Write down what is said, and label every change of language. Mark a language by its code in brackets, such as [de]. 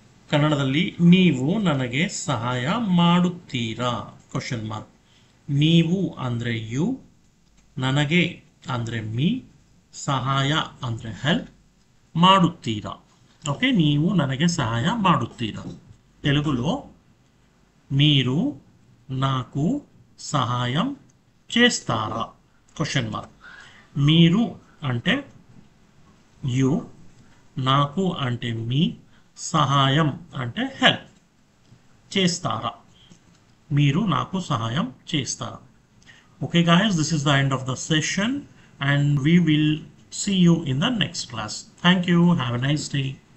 [kn] ಕನ್ನಡದಲ್ಲಿ ನೀವು ನನಗೆ ಸಹಾಯ ಮಾಡುತ್ತೀರಾ ಕ್ವೆಶ್ಚನ್ ಮಾರ್ಕ್. ನೀವು ಅಂದರೆ ಯು, ನನಗೆ ಅಂದರೆ ಮೀ, ಸಹಾಯ ಅಂದರೆ ಹೆಲ್ಪ್, ಮಾಡುತ್ತೀರಾ. ఓకే, ನೀವು ನನಗೆ సహాయ ಮಾಡುತ್ತೀರಾ. [te] తెలుగులో మీరు నాకు సహాయం చేస్తారా క్వశ్చన్ మార్క్. మీరు అంటే యు, నాకు అంటే మీ, సహాయం అంటే హెల్ప్, చేస్తారా. మీరు నాకు సహాయం చేస్తారా. [en] Okay guys, this is the end of the session and we will see you in the next class. Thank you. Have a nice day.